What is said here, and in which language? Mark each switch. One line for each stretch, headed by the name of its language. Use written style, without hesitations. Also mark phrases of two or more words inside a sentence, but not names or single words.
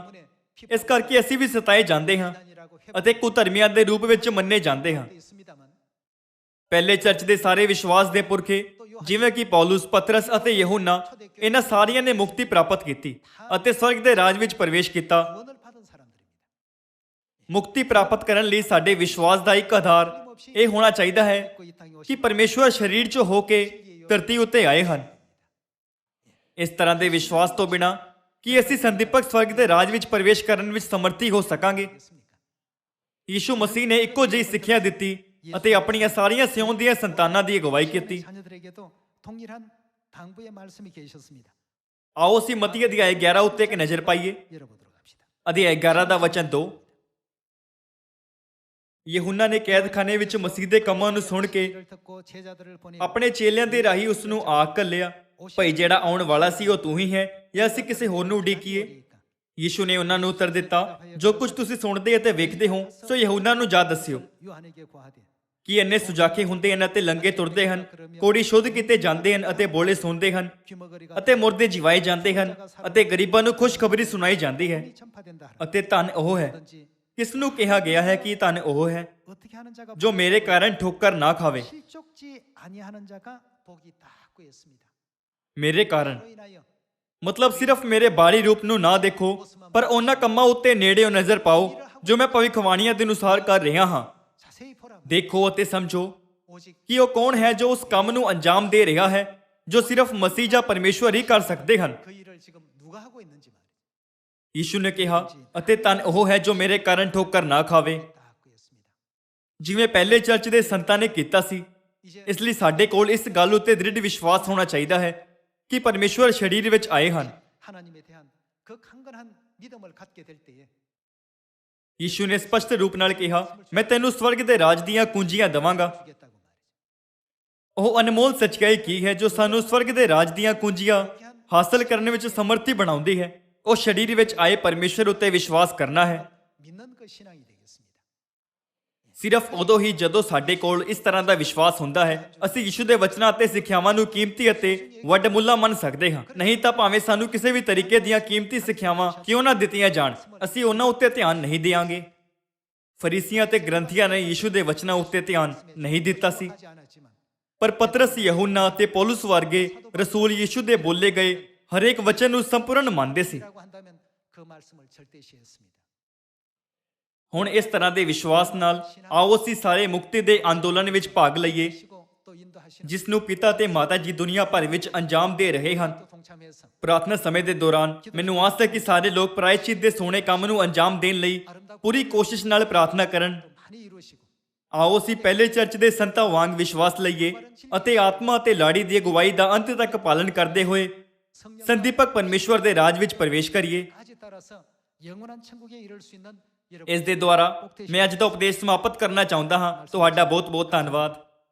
Punjabi: ਇਸ ਕਰਕੇ ਅਸੀਂ ਵੀ ਸਤਾਏ ਜਾਂਦੇ ਹਾਂ ਅਤੇ ਕੁਧਰਮੀਆਂ ਦੇ ਰੂਪ ਵਿੱਚ ਮੰਨੇ ਜਾਂਦੇ ਹਾਂ।
Korean: 있습니다만
Punjabi: ਪਹਿਲੇ ਚਰਚ ਦੇ ਸਾਰੇ ਵਿਸ਼ਵਾਸ ਦੇ ਪੁਰਖੇ ਜਿਵੇਂ ਕਿ ਪੌਲਸ, ਪਤਰਸ ਅਤੇ ਯਹੂਨਾ, ਇਹਨਾਂ ਸਾਰਿਆਂ ਨੇ ਮੁਕਤੀ ਪ੍ਰਾਪਤ ਕੀਤੀ ਅਤੇ ਸਵਰਗ ਦੇ ਰਾਜ ਵਿੱਚ ਪ੍ਰਵੇਸ਼ ਕੀਤਾ।
Korean: 구원을 받은 사람들입니다.
Punjabi: ਮੁਕਤੀ ਪ੍ਰਾਪਤ ਕਰਨ ਲਈ ਸਾਡੇ ਵਿਸ਼ਵਾਸ ਦਾ ਇੱਕ ਆਧਾਰ ਇਹ ਹੋਣਾ ਚਾਹੀਦਾ ਹੈ
Korean: 그 이 땅에
Punjabi: ਕਿ
Korean: 오신
Punjabi: ਪਰਮੇਸ਼ਵਰ ਸਰੀਰ 'ਚ ਹੋ ਕੇ ਧਰਤੀ ਉੱਤੇ ਆਏ ਹਨ। ਇਸ ਤਰ੍ਹਾਂ ਦੇ ਵਿਸ਼ਵਾਸ ਤੋਂ ਬਿਨਾਂ ਕੀ ਅਸੀਂ ਸੰਦੀਪਕ ਸਵਰਗ ਦੇ ਰਾਜ ਵਿੱਚ ਪ੍ਰਵੇਸ਼ ਕਰਨ ਵਿੱਚ ਸਮਰਥੀ ਹੋ ਸਕਾਂਗੇ?
Korean: 있습니까?
Punjabi: ਯੀਸ਼ੂ ਮਸੀਹ ਨੇ ਇੱਕੋ ਜਿਹੀ ਸਿੱਖਿਆ ਦਿੱਤੀ ਅਤੇ ਆਪਣੀਆਂ ਸਾਰੀਆਂ ਸਿਉਣ ਦੀਆਂ ਸੰਤਾਨਾਂ ਦੀ ਅਗਵਾਈ ਕੀਤੀ।
Korean: 자녀들에게도 동일한 당부의 말씀이 계셨습니다.
Punjabi: ਆਓ ਅਸੀਂ ਮਤੀ ਅਧਿਆਇ 11 ਉੱਤੇ ਇੱਕ ਨਜ਼ਰ ਪਾਈਏ।
Korean: 열어보도록 합시다.
Punjabi: ਅਧਿਆਇ 11 ਦਾ ਵਚਨ 2। ਯਹੂਨਾ ਨੇ ਕੈਦਖਾਨੇ ਵਿੱਚ ਮਸੀਹ ਦੇ ਕੰਮਾਂ ਨੂੰ ਸੁਣ ਕੇ
Korean: 이를 듣고 제자들을 보내
Punjabi: ਆਪਣੇ ਚੇਲਿਆਂ ਦੇ ਰਾਹੀਂ ਉਸ ਨੂੰ ਆਖ ਘੱਲਿਆ, ਭਈ ਜਿਹੜਾ ਆਉਣ ਵਾਲਾ ਸੀ ਉਹ ਤੂੰ ਹੀ ਹੈ ਜਾਂ ਅਸੀਂ ਕਿਸੇ ਹੋਰ ਨੂੰ ਉਡੀਕੀਏ? ਯੀਸ਼ੂ ਨੇ ਉਹਨਾਂ ਨੂੰ ਉੱਤਰ ਦਿੱਤਾ, ਜੋ ਕੁਝ ਤੁਸੀਂ ਸੁਣਦੇ ਅਤੇ ਵੇਖਦੇ ਹੋ ਸੋ ਯਹੂਨਾ ਨੂੰ ਜਾ ਦੱਸਿਓ।
Korean: 요한에게 구하되
Punjabi: ਕਿ ਇੰਨੇ ਸੁਜਾਖੇ ਹੁੰਦੇ ਹਨ ਅਤੇ ਲੰਗੇ ਤੁਰਦੇ ਹਨ, ਕੋੜੀ ਸ਼ੁੱਧ ਕੀਤੇ ਜਾਂਦੇ ਹਨ ਅਤੇ ਬੋਲੇ ਸੁਣਦੇ ਹਨ
Korean: 귀머거리가
Punjabi: ਅਤੇ ਮੁਰਦੇ ਜਿਵਾਏ ਜਾਂਦੇ ਹਨ ਅਤੇ ਗਰੀਬਾਂ ਨੂੰ ਖੁਸ਼ਖਬਰੀ ਸੁਣਾਈ ਜਾਂਦੀ ਹੈ।
Korean: 전파된다 하라.
Punjabi: ਅਤੇ ਧੰਨ ਉਹ ਹੈ।
Korean: 든지
Punjabi: ਕਿਸ ਨੂੰ ਕਿਹਾ ਗਿਆ ਹੈ ਕਿ ਧੰਨ ਉਹ ਹੈ
Korean: 어떻게 하는 자가
Punjabi: ਜੋ ਮੇਰੇ ਕਾਰਨ ਠੋਕਰ ਨਾ ਖਾਵੇ।
Korean: 실족지 아니하는 자가 복이 닿고 있습니다.
Punjabi: ਮੇਰੇ ਕਾਰਨ
Korean: 그로 인하여
Punjabi: ਮਤਲਬ ਸਿਰਫ ਮੇਰੇ ਬਾਹਰੀ ਰੂਪ ਨੂੰ ਨਾ ਦੇਖੋ ਪਰ ਉਹਨਾਂ ਕੰਮਾਂ ਉੱਤੇ ਨੇੜਿਓਂ ਨਜ਼ਰ ਪਾਓ ਜੋ ਮੈਂ ਭਵਿੱਖਬਾਣੀਆਂ ਦੇ ਅਨੁਸਾਰ ਕਰ ਰਿਹਾ ਹਾਂ।
Korean: 자세히 보라.
Punjabi: ਦੇਖੋ ਅਤੇ ਸਮਝੋ
Korean: 오직
Punjabi: ਕਿ ਉਹ ਕੌਣ ਹੈ ਜੋ ਉਸ ਕੰਮ ਨੂੰ ਅੰਜਾਮ ਦੇ ਰਿਹਾ ਹੈ ਜੋ ਸਿਰਫ ਮਸੀਹ ਜਾਂ ਪਰਮੇਸ਼ਵਰ ਹੀ ਕਰ ਸਕਦੇ ਹਨ।
Korean: 그 일을 지금 누가 하고 있는지 말이에요.
Punjabi: ਯੀਸ਼ੂ ਨੇ ਕਿਹਾ ਅਤੇ ਧੰਨ ਉਹ ਹੈ ਜੋ ਮੇਰੇ ਕਾਰਨ ਠੋਕਰ ਨਾ ਖਾਵੇ,
Korean: 닿고 있습니다.
Punjabi: ਜਿਵੇਂ ਪਹਿਲੇ ਚਰਚ ਦੇ ਸੰਤਾਂ ਨੇ ਕੀਤਾ ਸੀ।
Korean: 이제
Punjabi: ਇਸ ਲਈ ਸਾਡੇ ਕੋਲ ਇਸ ਗੱਲ ਉੱਤੇ ਦ੍ਰਿੜ ਵਿਸ਼ਵਾਸ ਹੋਣਾ ਚਾਹੀਦਾ ਹੈ ਕਿ ਪਰਮੇਸ਼ਵਰ ਸਰੀਰ ਵਿੱਚ ਆਏ ਹਨ।
Korean: 하나님에 대한 그 강건한 믿음을 갖게 될 때에
Punjabi: ਯੀਸ਼ੂ ਨੇ ਸਪਸ਼ਟ ਰੂਪ ਨਾਲ ਕਿਹਾ, ਮੈਂ ਤੈਨੂੰ ਸਵਰਗ ਦੇ ਰਾਜ ਦੀਆਂ ਕੁੰਜੀਆਂ ਦੇਵਾਂਗਾ।
Korean: 주겠다고 말이죠.
Punjabi: ਉਹ ਅਨਮੋਲ ਸੱਚਾਈ ਕੀ ਹੈ ਜੋ ਸਾਨੂੰ ਸਵਰਗ ਦੇ ਰਾਜ ਦੀਆਂ ਕੁੰਜੀਆਂ ਹਾਸਲ ਕਰਨ ਵਿੱਚ ਸਮਰਥੀ ਬਣਾਉਂਦੀ ਹੈ। ਉਹ ਸਰੀਰ ਵਿੱਚ ਆਏ ਪਰਮੇਸ਼ਵਰ ਉੱਤੇ ਵਿਸ਼ਵਾਸ ਕਰਨਾ ਹੈ।
Korean: 믿는 그 신앙이 되겠습니다.
Punjabi: ਸਿਰਫ ਉਦੋਂ ਹੀ ਜਦੋਂ ਸਾਡੇ ਕੋਲ ਇਸ ਤਰ੍ਹਾਂ ਦਾ ਵਿਸ਼ਵਾਸ ਹੁੰਦਾ ਹੈ ਅਸੀਂ ਯਿਸੂ ਦੇ ਵਚਨਾਂ ਅਤੇ ਸਿੱਖਿਆਵਾਂ ਨੂੰ ਕੀਮਤੀ ਅਤੇ ਵੱਡਮੁੱਲਾ ਮੰਨ ਸਕਦੇ ਹਾਂ। ਨਹੀਂ ਤਾਂ ਭਾਵੇਂ ਸਾਨੂੰ ਕਿਸੇ ਵੀ ਤਰੀਕੇ ਦੀਆਂ ਕੀਮਤੀ ਸਿੱਖਿਆਵਾਂ ਕਿਉਂ ਨਾ ਦਿੱਤੀਆਂ ਜਾਣ ਅਸੀਂ ਉਹਨਾਂ ਉੱਤੇ ਧਿਆਨ ਨਹੀਂ ਦੇਵਾਂਗੇ। ਫਰੀਸੀਆਂ ਅਤੇ ਗ੍ਰੰਥੀਆਂ ਨੇ ਯਿਸੂ ਦੇ ਵਚਨਾਂ ਉੱਤੇ ਧਿਆਨ ਨਹੀਂ ਦਿੱਤਾ ਸੀ,
Korean: 하지 않았지만
Punjabi: ਪਰ ਪਤਰਸ, ਯਹੂਨਾ ਅਤੇ ਪੌਲੁਸ ਵਰਗੇ ਰਸੂਲ ਯਿਸੂ ਦੇ ਬੋਲੇ ਗਏ ਹਰੇਕ ਵਚਨ ਨੂੰ ਸੰਪੂਰਨ ਮੰਨਦੇ ਸੀ।
Korean: 라고 한다면 그 말씀을 절대시했습니다.
Punjabi: ਹੁਣ ਇਸ ਤਰ੍ਹਾਂ ਦੇ ਵਿਸ਼ਵਾਸ ਨਾਲ ਆਓ ਅਸੀਂ ਸਾਰੇ ਮੁਕਤੀ ਦੇ ਅੰਦੋਲਨ ਵਿੱਚ ਭਾਗ ਲਈਏ
Korean: 시고 또 인도하시는
Punjabi: ਜਿਸ ਨੂੰ ਪਿਤਾ ਤੇ ਮਾਤਾ ਜੀ ਦੁਨੀਆ ਭਰ ਵਿੱਚ ਅੰਜਾਮ ਦੇ ਰਹੇ ਹਨ।
Korean: 또 동참해서
Punjabi: ਪ੍ਰਾਰਥਨਾ ਸਮੇਂ ਦੇ ਦੌਰਾਨ ਮੈਨੂੰ ਆਸ ਹੈ ਕਿ ਸਾਰੇ ਲੋਕ ਪ੍ਰਾਇਚਿਤ ਦੇ ਸੋਹਣੇ ਕੰਮ ਨੂੰ ਅੰਜਾਮ ਦੇਣ ਲਈ ਪੂਰੀ ਕੋਸ਼ਿਸ਼ ਨਾਲ ਪ੍ਰਾਰਥਨਾ ਕਰਨ।
Korean: 또 많이 이루시고
Punjabi: ਆਓ ਅਸੀਂ ਪਹਿਲੇ ਚਰਚ ਦੇ ਸੰਤਾਂ ਵਾਂਗ ਵਿਸ਼ਵਾਸ ਲਈਏ ਅਤੇ ਆਤਮਾ ਅਤੇ ਲਾੜੀ ਦੀ ਅਗਵਾਈ ਦਾ ਅੰਤ ਤੱਕ ਪਾਲਨ ਕਰਦੇ ਹੋਏ ਸੰਦੀਪਕ ਪਰਮੇਸ਼ਵਰ ਦੇ ਰਾਜ ਵਿੱਚ ਪ੍ਰਵੇਸ਼ ਕਰੀਏ।
Korean: 까지 따라서 영원한 천국에 이를 수 있는
Punjabi: ਇਸ ਦੇ ਦੁਆਰਾ ਮੈਂ ਅੱਜ ਦਾ ਉਪਦੇਸ਼ ਸਮਾਪਤ ਕਰਨਾ ਚਾਹੁੰਦਾ ਹਾਂ। ਤੁਹਾਡਾ ਬਹੁਤ ਬਹੁਤ ਧੰਨਵਾਦ।